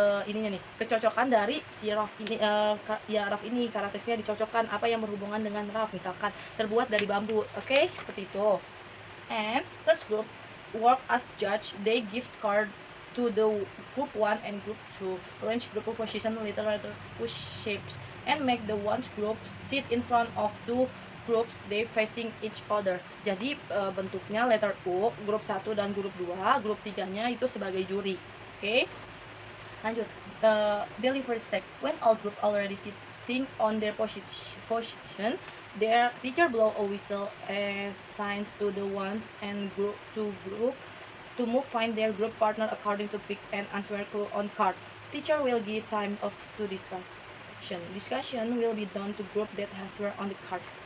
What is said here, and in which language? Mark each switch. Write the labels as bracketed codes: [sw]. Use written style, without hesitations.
[id] ininya nih, kecocokan dari si Ralph ini, Ralph ini karakteristiknya dicocokkan apa yang berhubungan dengan Ralph, misalkan terbuat dari bambu. Oke, seperti itu. [en] And third group work as judge. They give score to the group 1 and group 2. Arrange group position letter push shapes and make the one group sit in front of two groups they facing each other. [id] Jadi bentuknya letter U, grup 1 dan grup 2, grup 3-nya itu sebagai juri. Oke. Lanjut. Delivery step. [en] When all group already sitting on their position, their teacher blow a whistle as signs to the ones and group to move find their group partner according to pick and answer clue on card. Teacher will give time to discussion will be done to group that answer on the card.